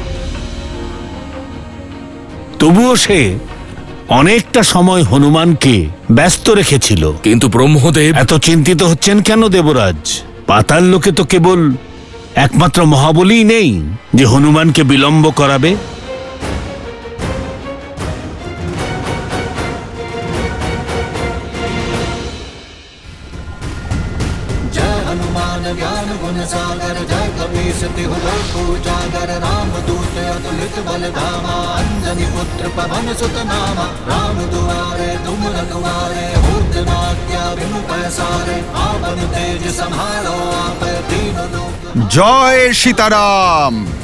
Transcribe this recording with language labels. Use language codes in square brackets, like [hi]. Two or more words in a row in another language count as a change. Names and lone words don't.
[bn] তবুও সে অনেকটা সময় হনুমানকে ব্যস্ত রেখেছিল। কিন্তু ব্রহ্মদেব এত চিন্তিত হচ্ছেন কেন দেবরাজ? পাতাল লোকে তো কেবল একমাত্র মহাবলীই নেই যে হনুমানকে বিলম্ব করাবে। [hi] जय हनुमान ज्ञान गुण सागर जय कपीस तिहु लोक उजागर राम दूत अतुलित बल धामा अंजनी पुत्र पवन सुत नामा राम दुआरे तुम रखवारे होत न आज्ञा बिनु पैसारे आपन तेज संभालो आप दीन लोक। [bn] জয় সীতারাম।